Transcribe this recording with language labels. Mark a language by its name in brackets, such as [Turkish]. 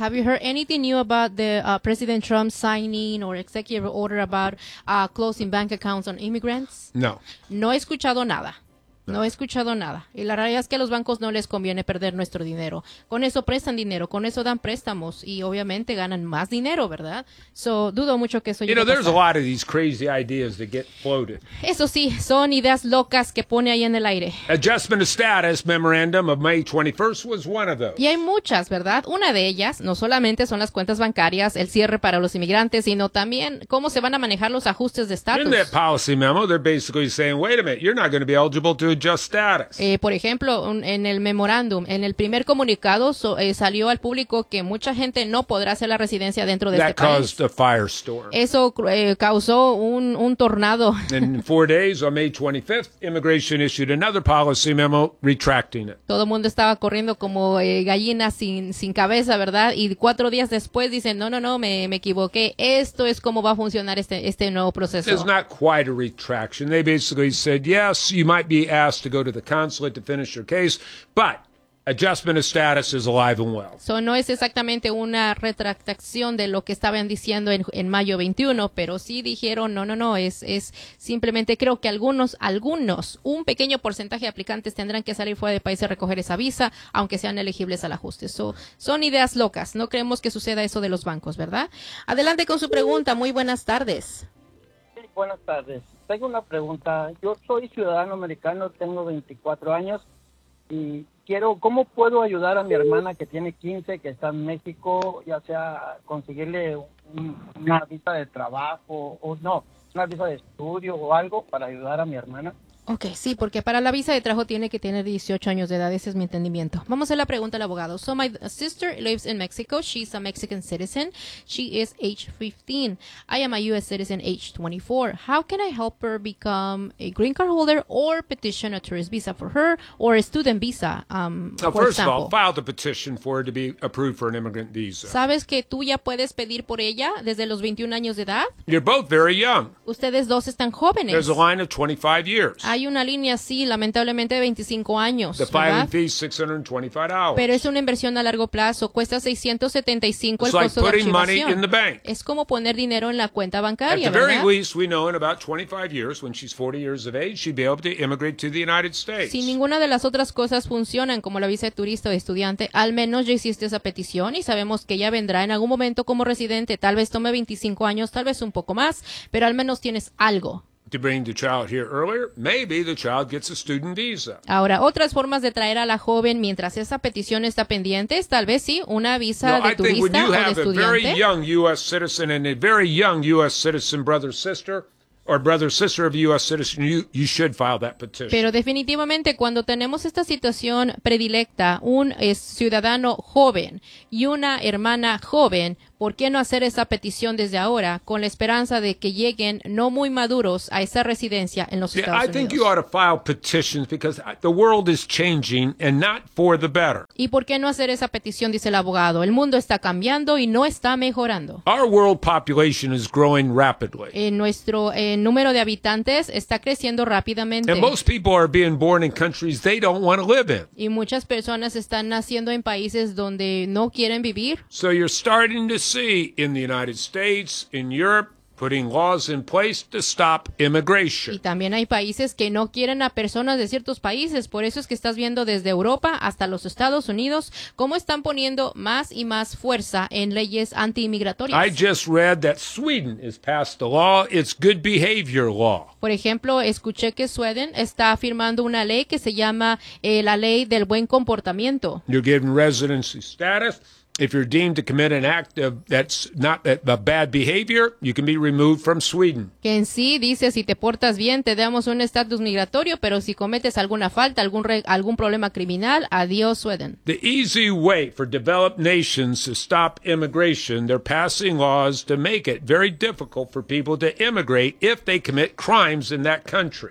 [English] Have you heard anything new about the President Trump signing or executive order about closing bank accounts on immigrants? No. [Spanish] No he escuchado nada. No he escuchado nada. Y la realidad es que a los bancos no les conviene perder nuestro dinero. Con eso prestan dinero, con eso dan préstamos y obviamente ganan más dinero, ¿verdad? So, dudo mucho que eso llegue. [English] You know, there's a lot of these crazy ideas that get floated. [Spanish] Eso sí, son ideas locas que pone ahí en el aire. [English] Adjustment of status memorandum of May 21st was one of those. [Spanish] Y hay muchas, ¿verdad? Una de ellas no solamente son las cuentas bancarias, el cierre para los inmigrantes, sino también cómo se van a manejar los ajustes de estatus. [English] In that policy memo, they're basically saying, wait a minute, you're not going to be eligible to adjust status. [Spanish] Por ejemplo, en el memorándum, en el primer comunicado, salió al público que mucha gente no podrá hacer la residencia dentro de [English] that [Spanish] este país. [English] That caused a firestorm. [Spanish] Eso causó un tornado. [English] In 4 days, on May 25th, immigration issued another policy memo retracting it. [Spanish] Todo el mundo estaba corriendo como gallinas sin cabeza, ¿verdad? Y 4 días después dicen, no, me equivoqué. Esto es cómo va a funcionar este nuevo proceso. [English] It's not quite a retraction. They basically said, yes, you might be asked to go to the consulate to finish your case, but adjustment of status is alive and well. [Spanish] So no es exactamente una retractación de lo que estaban diciendo en mayo 21, pero sí dijeron no, es simplemente creo que algunos, un pequeño porcentaje de aplicantes tendrán que salir fuera del país a recoger esa visa, aunque sean elegibles al ajuste. So, son ideas locas, no creemos que suceda eso de los bancos, ¿verdad? Adelante con su pregunta, muy buenas tardes. Sí, buenas tardes. Tengo una pregunta. Yo soy ciudadano americano, tengo 24 años y ¿cómo puedo ayudar a mi hermana que tiene 15, que está en México, ya sea conseguirle una visa de trabajo o no, una visa de estudio o algo para ayudar a mi hermana? Okay, sí, porque para la visa de trabajo tiene que tener 18 años de edad, ese es mi entendimiento. Vamos a hacer la pregunta al abogado. [English] So my sister lives in Mexico, she's a Mexican citizen, she is age 15. I am a U.S. citizen, age 24. How can I help her become a green card holder or petition a tourist visa for her or a student visa, File the petition for her to be approved for an immigrant visa. [Spanish] ¿Sabes que tú ya puedes pedir por ella desde los 21 años de edad? [English] You're both very young. [Spanish] Ustedes dos están jóvenes. [English] There's a line of 25 years. [Spanish] Hay una línea, sí, lamentablemente de 25 años, [English] the filing fee is $625. [Spanish] Pero es una inversión a largo plazo, cuesta $675 el costo de archivación. [English] Money in the bank. [Spanish] Es como poner dinero en la cuenta bancaria, [English] at the very least, we know in about 25 years, when she's 40 years of age, she'd be able to immigrate to the United States. [Spanish] Si ninguna de las otras cosas funcionan, como la visa de turista o de estudiante, al menos ya hiciste esa petición y sabemos que ella vendrá en algún momento como residente, tal vez tome 25 años, tal vez un poco más, pero al menos tienes algo. [English] To bring the child here earlier, maybe the child gets a student visa. [Spanish] Ahora, otras formas de traer a la joven mientras esa petición está pendiente, tal vez sí, una visa de turista o de estudiante. [English] No, I think when you have a very young U.S. citizen and a very young U.S. citizen brother, sister, or brother, sister of a U.S. citizen, you should file that petition. [Spanish] Pero definitivamente, cuando tenemos esta situación predilecta, un ciudadano joven y una hermana joven, ¿Por qué no hacer esa petición desde ahora con la esperanza de que lleguen no muy maduros a esa residencia en los Estados Unidos? [English] I think you ought to file petitions because the world is changing and not for the better. [Spanish] ¿Y por qué no hacer esa petición, dice el abogado? El mundo está cambiando y no está mejorando. [English] Our world population is growing rapidly. [Spanish] Nuestro número de habitantes está creciendo rápidamente. [English] And most people are being born in countries they don't want to live in. [Spanish] Y muchas personas están naciendo en países donde no quieren vivir. [English] So you're starting to see in the United States, in Europe, putting laws in place to stop immigration. [Spanish] Y también hay países que no quieren a personas de ciertos países. Por eso es que estás viendo desde Europa hasta los Estados Unidos cómo están poniendo más y más fuerza en leyes anti-inmigratorias. [English] I just read that Sweden has passed a law. It's good behavior law. [Spanish] Por ejemplo, escuché que Sweden está firmando una ley que se llama la ley del buen comportamiento. [English] You're given residency status. If you're deemed to commit an act of that's not a bad behavior, you can be removed from Sweden. [Spanish] Que en sí dice si te portas bien te damos un estatus migratorio, pero si cometes alguna falta, algún problema criminal, adiós Sweden. [English] The easy way for developed nations to stop immigration, they're passing laws to make it very difficult for people to immigrate if they commit crimes in that country.